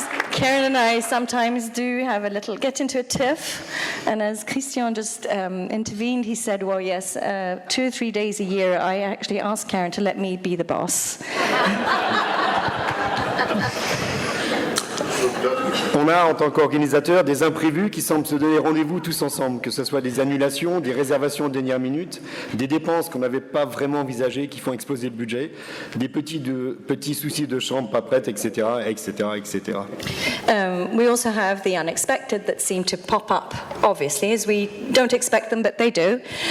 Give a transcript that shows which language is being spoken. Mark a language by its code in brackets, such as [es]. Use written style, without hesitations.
[en] Karen and I sometimes do have get into a tiff, and as Christian just intervened, he said, well, yes, 2 or 3 days a year, I actually asked Karen to let me be the boss. [fr] On a, en tant qu'organisateur, des imprévus qui semblent se donner rendez-vous tous ensemble, que ce soit des annulations, des réservations de dernière minute, des dépenses qu'on n'avait pas vraiment envisagées qui font exploser le budget, des petits soucis de chambre pas prête, etc., etc., etc. [en] We also have the unexpected that seem to pop up, obviously, as we don't expect them, but they do.